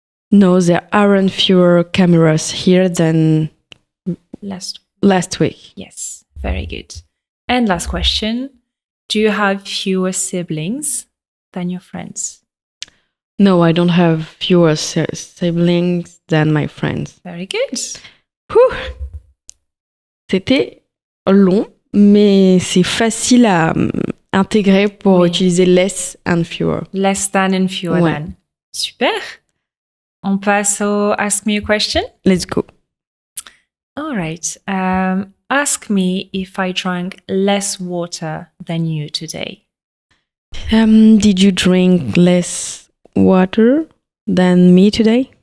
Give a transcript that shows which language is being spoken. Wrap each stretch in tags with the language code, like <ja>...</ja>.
<en>No, there aren't fewer cameras here than last week. Yes, very good. And last question. Do you have fewer siblings than your friends? No, I don't have fewer siblings than my friends. Very good. Whew.</en> <fr>C'était long, mais c'est facile à intégrer pour utiliser less and fewer.</fr> <en>Less than and fewer than.</en> <fr>Super. On passe au Ask Me a Question?</fr> <en>Let's go. All right. Ask me if I drank less water than you today. Did you drink less water than me today?</en>